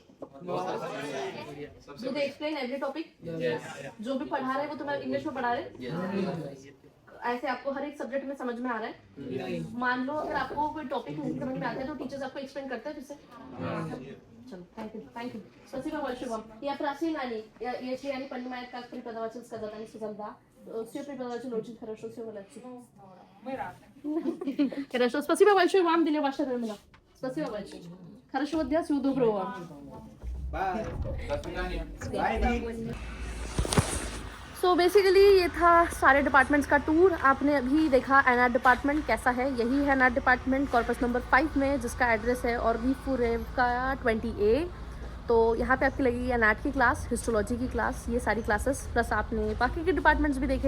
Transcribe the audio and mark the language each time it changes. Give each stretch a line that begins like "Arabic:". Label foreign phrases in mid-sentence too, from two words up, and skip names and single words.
English: Do they explain every topic?
Hindi: जो भी पढ़ा रहे हैं वो तुम्हें इंग्लिश में पढ़ा रहे हैं? ऐसे आपको हर एक सब्जेक्ट में समझ में आ रहा है? मान लो अगर आपको कोई टॉपिक नहीं समझ में आता है तो टीचर्स आपको एक्सप्लेन करते हैं जिससे? चलो,
English: Thank you.
Russian: Спасибо большое вам. Я просила они, если они понимают, как преподаватель сказал, они сказали да. Все преподаватель очень хорошо, все молодцы. Мы рады. Хорошо, спасибо большое вам, Диля, ваше время. Спасибо большое. Хорошего дня, всего доброго вам.
English: so basically
Hindi: ये था सारे डिपार्टमेंट्स का टूर. आपने अभी देखा एनआर डिपार्टमेंट कैसा है. यही है एनआर डिपार्टमेंट कॉर्पस नंबर 5 में, जिसका एड्रेस है और भी फुरेव का 20A. तो यहाँ पे आपकी लगेगी एनआर की क्लास, हिस्टोलॉजी की क्लास, ये सारी क्लासेस, प्लस आपने बाकी के डिपार्टमेंट्स भी देखे.